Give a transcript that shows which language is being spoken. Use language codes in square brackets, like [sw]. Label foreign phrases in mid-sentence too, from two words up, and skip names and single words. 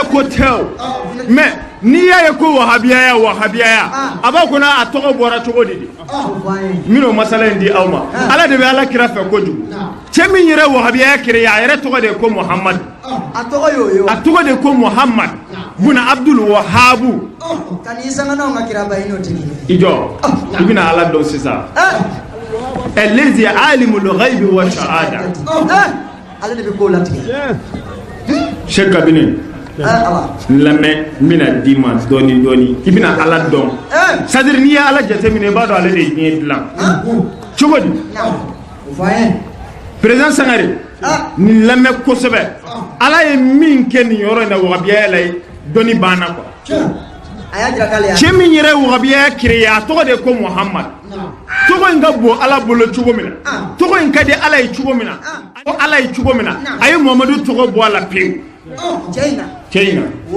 [bm] ko tɛ o mais n'i y'a ye ko wahabiya a b'a kɔnɔ a tɔgɔ bɔra cogo di n bɛn'o masala in di aw ma Ala de bɛ Alakira fɛ kojugu cɛ min yɛrɛ wahabiya créé a yɛrɛ tɔgɔ de ye ko Muhammad a tɔgɔ de ye ko Muhammad buna Abdul Wahabu i jɔ i bɛna Ala dɔn sisan [ar] الذي عالم الغيب والشهادة [bm] Ale de bɛ ko latigɛ Cheikh Kabini lamɛn n bɛna d'i ma dɔɔni dɔɔni i bɛna Ala dɔn c'est-à-dire n'i ye Ala jateminɛ i b'a dɔn ale de ye diɲɛ dilan cogo di président Sangare nin lamɛn kosɛbɛ Ala ye min kɛ nin yɔrɔ in na wagabiya la dɔnni banna quoi cɛ min yɛrɛ wagabiya créé a tɔgɔ de ko Muhammad tɔgɔ in ka bon Ala bolo cogo min na tɔgɔ in ka di Ala ye cogo min na ko Ala ye cogo min na a ye Muhammadu tɔgɔ bɔ a la pewu cɛ in na